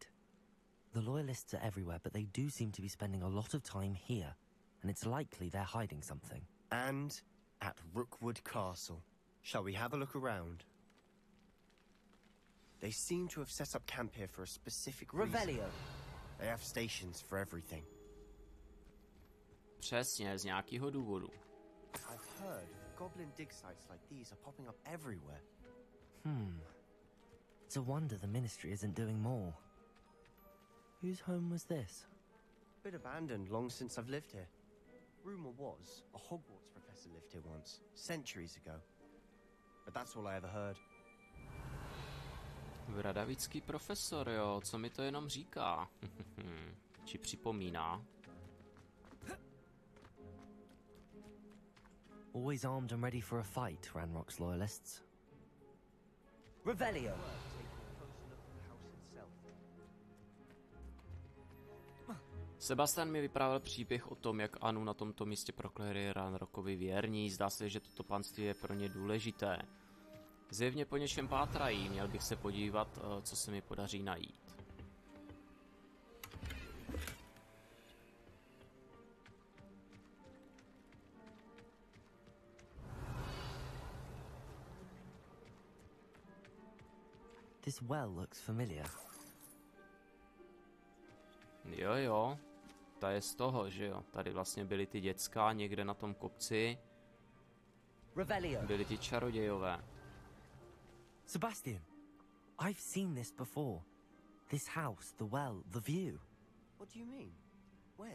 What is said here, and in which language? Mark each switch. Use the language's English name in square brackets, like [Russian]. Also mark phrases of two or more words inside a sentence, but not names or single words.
[English] The loyalists are everywhere, but they do seem to be spending a lot of time here, and it's likely they're hiding something. And at Rookwood Castle. Shall we have a look around? They seem to have set up camp here for a specific reason. Revelio! They have stations for everything. [Czech] Přesně, z nějakého důvodu. [English] I've heard goblin dig sites like these are popping up everywhere. It's a wonder the Ministry isn't doing more. Whose home was this? Bit abandoned long since I've lived here. Rumor was a Hogwarts professor lived here once, centuries ago. But that's all I ever heard. [Czech] Vradavický profesor, jo, co mi to jenom říká? Či připomíná? [English] Always armed and ready for a fight, Ranrock's loyalists. Revelio! Taking a closer look at the house itself. [Czech] Sebastian mi vyprávěl příběh o tom, jak Anu na tomto místě prokléli Ranrockovi věrní. Zdá se, že toto panství je pro ně důležité. Zjevně po něčem pátrají, měl bych se podívat, co se mi podaří najít. [English] This well looks familiar. [Czech] Jo, ta je z toho, že jo. Tady vlastně byly ty děcka někde na tom kopci. Revelio. Byli ti čarodějové. [English] Sebastian, I've seen this before. This house, the well, the view. What do you mean? When?